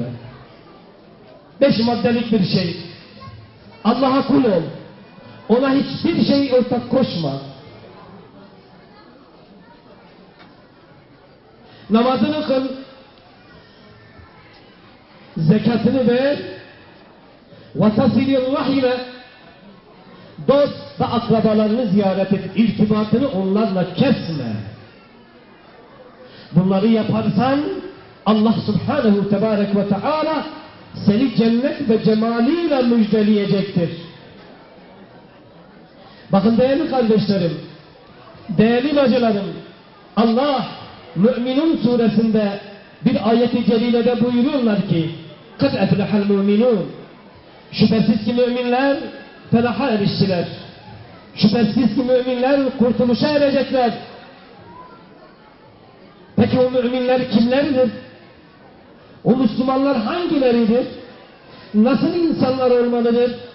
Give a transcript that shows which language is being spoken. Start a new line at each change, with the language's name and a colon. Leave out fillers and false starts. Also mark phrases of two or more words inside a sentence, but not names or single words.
Turkish: 5 maddelik bir şey. Allah'a kul ol. Ona hiçbir şey ortak koşma. Namazını kıl. Zekatını ver.
Arabic: وَتَصِلِ الرَّحِمَ
Turkish: Dost ve akrabalarını ziyaret et. İrtibatını onlarla kesme. Bunları yaparsan Allah
Arabic: سبحانه تبارك وتعالى
Turkish: seni cennet ve cemaliyle müjdeleyecektir. Bakın değerli kardeşlerim, değerli bacılarım, Allah Mü'minun suresinde bir ayet-i celilede buyuruyorlar ki
Arabic: قَدْ اَفْلَحَ الْمُؤْمِنُونَ
Turkish: Şüphesiz ki müminler felaha eriştiler. Şüphesiz ki müminler kurtuluşa erecekler. Peki o müminler kimlerdir? O Müslümanlar hangileridir? Nasıl insanlar olmalıdır?